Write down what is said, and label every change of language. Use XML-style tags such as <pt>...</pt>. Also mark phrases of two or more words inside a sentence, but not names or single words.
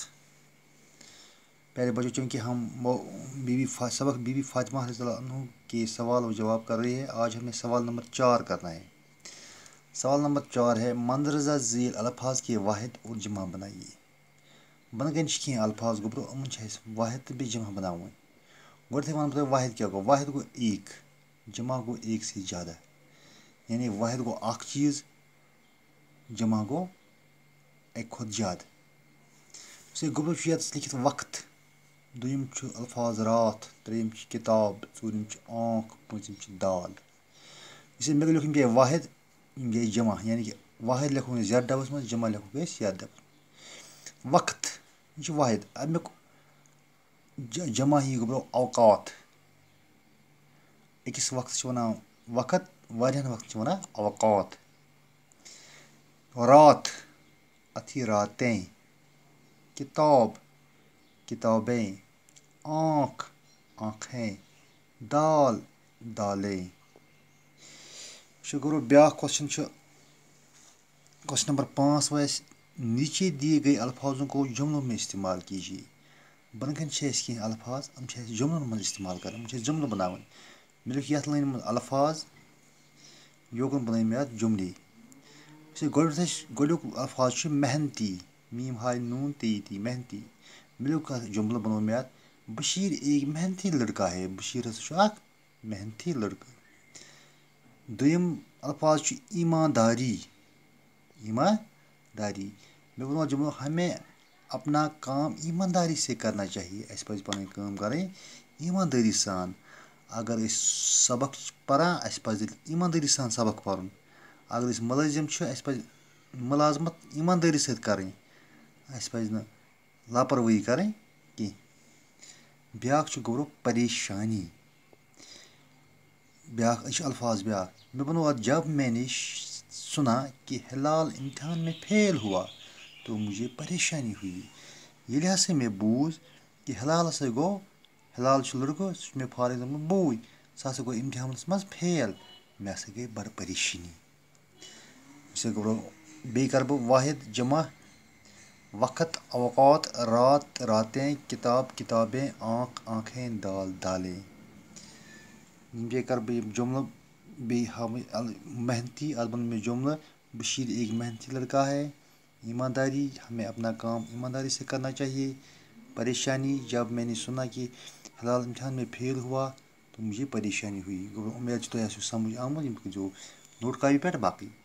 <ur>پہلے بچوں چونکہ ہم سبق بی بی فاطمہ رضی اللہ عنہ کے سوال و جواب کر رہے ہیں. آج ہمیں سوال نمبر 4 کرنا ہے. سوال نمبر 4 ہے مندرجہ ذیل الفاظ کے واحد اور جمع بنائیے.</ur> <ks>بن گن کھین الفاظ گوبرو امن واحد تو بیٚیہِ جمع بناون. گۄڈٕنیٚتھٕے وَنہٕ بہٕ تۄہہِ واحد کیٛاہ گوٚو. واحد گوٚو ایک، جمع گوٚو</ks> <ur>ایک سے زیادہ.</ur> <ks>یعنی واحد گوٚو اکھ چیٖز، جمع گوٚو اَکہِ کھۄتہٕ زیادٕ. گوبرو چھُ ییٚتس لیکھِتھ وقت، دوٚیِم چھُ الفاظ راتھ، ترٛیٚیِم چھِ کِتاب، ژوٗرِم چھِ آنکھ، پوٗنٛژِم چھِ دال. یُس مےٚ لیٚکھُن پیٚیہِ واحد، یِم گٔے جمع. یعنی کہ واحد لیکھو أسۍ زیادٕ ڈبس منٛز، جمع لیکھو أسۍ یتھ ڈبس منٛز. وقت یہِ چھُ واحد. امیُک جمع یی گوبرو اوقات. أکِس وقتس چھِ وَنان وقت، واریاہن وقتن چھِ وَنان اوقات.</ks> <ur>رات اَتھ یی راتیں. کتاب کتابیں. آنکھ آنکھیں. دال دالیں.</ur> <ks>گوبرو بیٛاکھ کوسچن چھُ کوسچن</ks> <ur>نمبر 5 ویسے نیچے دیے گئے الفاظوں کو جملوں میں استعمال کیجیے.</ur> <ks>بن کن چھِ اَسہِ کینٛہہ الفاظ یِم چھِ اَسہِ جملن منٛز استعمال کرٕنۍ. یِم چھِ اَسہِ جملہٕ بناوٕنۍ. مےٚ لیوٗکھ یتھ لٲنہِ منٛز الفاظ، یوکُن بنٲے مےٚ اتھ جملے. گۄڈٕنیُک الفاظ چھُ محنتی. میٖم ہاے نوٗن تی محنتی. مےٚ لیوٗکھ اکھ جملہٕ بنوو مےٚ اتھ</ks> <ur>بشیر ایک محنتی لڑکا ہے.</ur> <ks>بشیر ہسا چھُ اکھ محنتی لڑکہٕ. دوٚیِم الفاظ چھُ ایٖمانداری.</ks> <ur>ایٖمانداری.</ur> <ks>مےٚ بنوو جملہٕ</ks> <ur>ہمیں اپنا کام ایٖمانداری سے کرنا چاہیے.</ur> <ks>اَسہِ پزِ پنٕنۍ کٲم کرٕنۍ ایٖماندٲری سان. اگر أسۍ سبق چھِ پران اَسہِ پزِ ایٖماندٲری سان سبق پرُن. اگر أسۍ مُلٲزِم چھِ اَسہِ پزِ مُلازمت ایٖماندٲری سۭتۍ کرٕنۍ. اَسہِ پزِ نہٕ لاپروٲہی کرٕنۍ کینٛہہ. بیٛاکھ چھُ گوبرو پریشانی. بیٛاکھ یہِ چھُ الفاظ بیٛاکھ. مےٚ بنوو اتھ</ks> <ur>جب میں نے سنا کہ ہلال امتحان میں فیل ہوا تو مجھے پریشانی ہوئی.</ur> <ks>ییٚلہِ ہسا مےٚ بوٗز کہِ ہلال ہسا گوٚو، ہلال چھُ لڑکہٕ، سُہ چھُ مےٚ</ks> <en>for example</en> <ks>بوے، سُہ ہسا گوٚو امتحانس منٛز فیل، مےٚ ہسا گٔے بڑٕ پریشٲنی. گوبرو بیٚیہِ کرٕ بہٕ واحد جمع.</ks> <ur>وقت اوقات، رات راتیں، کتاب کتابیں، آنکھ آنکھیں، دال دالیں.</ur> <ks>بیٚیہِ کرٕ بہٕ یِم جملہٕ بیٚیہِ ہاوٕنۍ محنتی. اتھ بنوو مےٚ جملہٕ</ks> <ur>بشیر ایک محنتی لڑکا ہے. ایمانداری ہمیں اپنا کام ایمانداری سے کرنا چاہیے. پریشانی جب میں نے سنا کہ ہلال امتحان میں فیل ہوا تو مجھے پریشانی ہوئی.</ur> <ks>گوٚو اُمید چھِ تۄہہِ آسیو سمجھ آمُت. یِم کٔرۍزیو نوٹ کاپی پٮ۪ٹھ باقٕے.</ks>